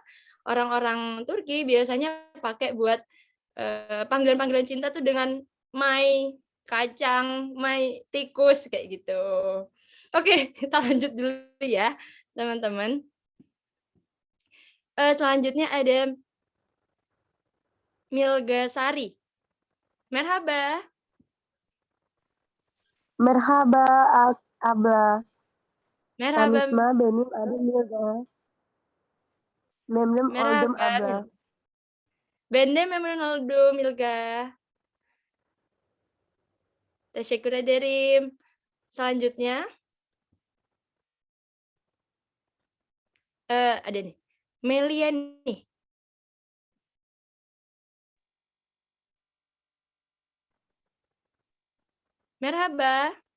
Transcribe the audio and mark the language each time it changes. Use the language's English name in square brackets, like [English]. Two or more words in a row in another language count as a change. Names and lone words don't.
[Indonesian] Orang-orang Turki biasanya pakai buat panggilan-panggilan cinta tuh dengan my kacang, my tikus kayak gitu. Oke, kita lanjut dulu ya, teman-teman. Selanjutnya ada Milga Sari. [Turkish] Merhaba. Merhaba abla. Merhaba. Kamisma benim adım Milga. Memnun oldum abla. Bende memnun oldum Milga. Teşekkür ederim. [Indonesian] Selanjutnya ada nih, Melia nih. [Turkish] Merhaba.